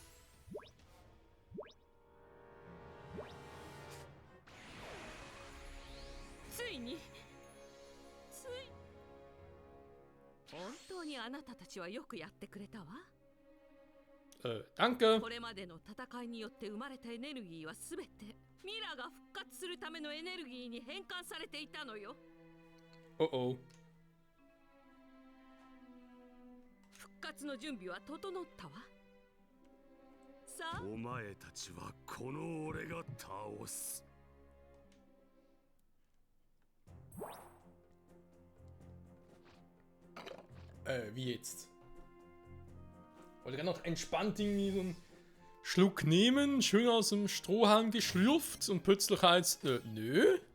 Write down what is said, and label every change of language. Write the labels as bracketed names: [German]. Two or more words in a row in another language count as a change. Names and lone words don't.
[German] Danke. [Japanese] これまでの戦いによって生まれたエネルギーはすべてミラが復活するためのエネルギーに変換されていたのよ。 Oh oh. 復活の準備は整ったわ。さあ、お前たちはこの俺が倒す。 [German] Wie jetzt? Wollte gerade noch entspannt irgendwie so einen Schluck nehmen, schön aus dem Strohhalm geschlürft und plötzlich heißt, nö.